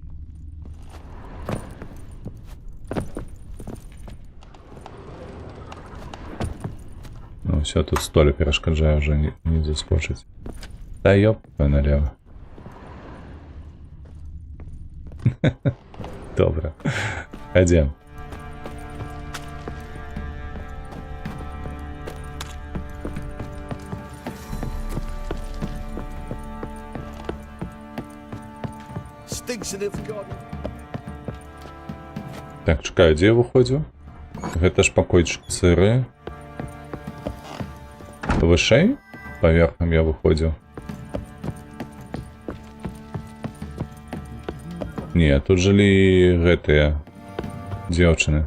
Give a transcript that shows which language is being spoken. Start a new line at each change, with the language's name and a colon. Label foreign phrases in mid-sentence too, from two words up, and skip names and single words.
Belarusian: Ну, все, тут столі перашкаджае уже не заскочыць. Та ёп, налево. Добра. Хадзем.
English: Stinks in it, God.
Ukrainian: Так, чекаю,
Belarusian: дзе я выходзіў? Гэта ж пакойчык цыры. Вышэй? Паверхам я выходзіў. Не, тут жылі гэтыя дзяўчыны.